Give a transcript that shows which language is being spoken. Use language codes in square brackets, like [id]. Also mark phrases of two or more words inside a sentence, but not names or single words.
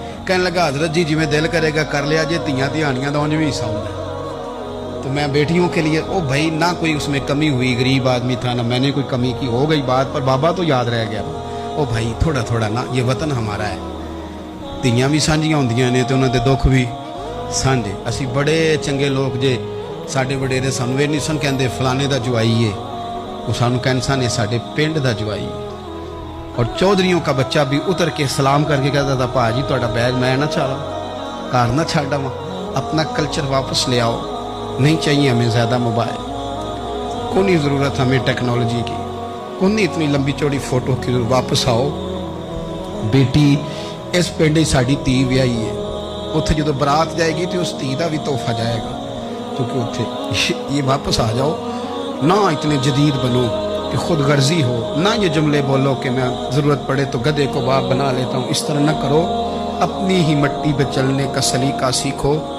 [ur] کہنے لگا حضرت جی جی دل کرے گا کر لیا جی، [pa] تیاں دہانیاں دا انج [ur] بھی حصہ ہوتا ہے، تو میں بیٹیوں کے لیے، او بھائی نہ کوئی اس میں کمی ہوئی، غریب آدمی تھا نہ میں نے کوئی کمی کی، ہو گئی بات، [pa] پر بابا تو یاد رہ گیا۔ او بھائی تھوڑا تھوڑا نا، [ur] یہ وطن ہمارا ہے، [pa] تیاں بھی سانجیاں ہوندیاں نے تے انہاں دے دکھ بھی سانجے۔ اسی بڑے چنگے لوگ جے، ساڈے وڈیرے سانوں یہ نہیں سن کہندے فلانے دا جوائی ہے، وہ سانوں کہن سن یہ ساڈے پنڈ دا جوائی ہے۔ [ur] اور چودھریوں کا بچہ بھی اتر کے سلام کر کے کہتا تھا [pa] پا جی تہاڈا بیگ میں نہ چالا، کار نہ چھڈ آواں، [ur] اپنا کلچر واپس لے آؤ، نہیں چاہیے ہمیں زیادہ موبائل، کوئی نہیں ضرورت ہمیں ٹیکنالوجی کی، کوئی نہیں اتنی لمبی چوڑی فوٹو کی، واپس آؤ۔ [pa] بیٹی اس پنڈ ساڈی تھی ویائی ہے، [ur] اتنے جدو برات جائے گی تو اس تھی کا بھی تحفہ جائے گا، کیونکہ اتنے یہ واپس آ جاؤ، نہ اتنے جدید بنو کہ خود غرضی ہو، نہ یہ جملے بولو کہ میں ضرورت پڑے تو گدھے کو باپ بنا لیتا ہوں، اس طرح نہ کرو، اپنی ہی مٹی پہ چلنے کا سلیقہ سیکھو۔